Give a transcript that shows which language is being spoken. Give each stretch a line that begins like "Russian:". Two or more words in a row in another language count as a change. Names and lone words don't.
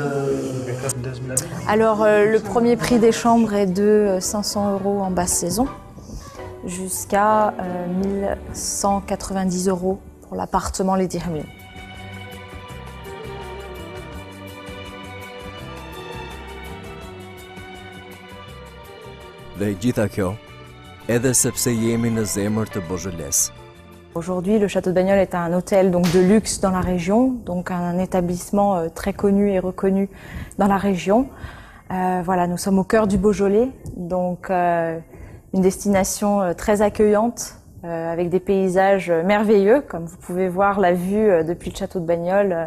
French: Alors, le premier prix des chambres est de 500 € en basse saison, jusqu'à 1190 € pour l'appartement Les Dirhams.
Albanian: Dhe gjitha kjo, edhe sepse jemi në zemër të Beaujolais.
French: Aujourd'hui, le Château de Bagnol est un hôtel donc, de luxe dans la région, donc un établissement très connu et reconnu dans la région. Voilà, nous sommes au cœur du Beaujolais, donc une destination très accueillante, avec des paysages merveilleux, comme vous pouvez voir la vue depuis le Château de Bagnol.